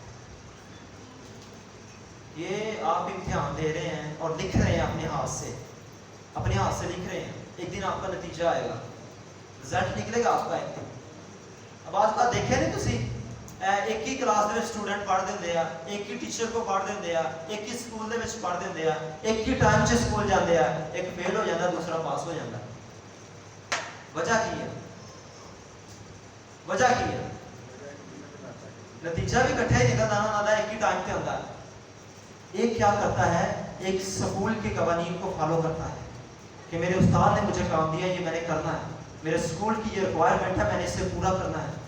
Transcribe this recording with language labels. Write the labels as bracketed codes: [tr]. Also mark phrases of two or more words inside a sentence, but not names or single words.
[ur] یہ آپ امتحان دے رہے ہیں اور لکھ رہے ہیں اپنے ہاتھ سے لکھ رہے ہیں. ایک دن آپ کا نتیجہ آئے گا, رزلٹ نکلے گا آپ کا ایک دن. [pa] اب آج کا دیکھے نہیں تسی, ایک ہی کلاس دے سٹوڈنٹ پڑھ دیندے آ, ایک ہی ٹیچر کو پڑھ دیندے آ, ایک ہی سکول دے وچ پڑھ دیندے آ, ایک ہی ٹائم 'چ سکول جاندے آ, [ur] ایک فیل ہو جاتا دوسرا پاس ہو جاتا. [pa] وجہ کی ہے؟ [ur] نتیجہ بھی کٹھا ہی نکلتا نا, ایک ہی ٹائم پہ ہوتا ہے. ایک کیا کرتا ہے, ایک سکول کے قوانین کو فالو کرتا ہے کہ میرے استاد نے مجھے کام دیا, یہ میں نے کرنا ہے, میرے سکول کی یہ ریکوائرمنٹ ہے, میں نے اسے پورا کرنا ہے.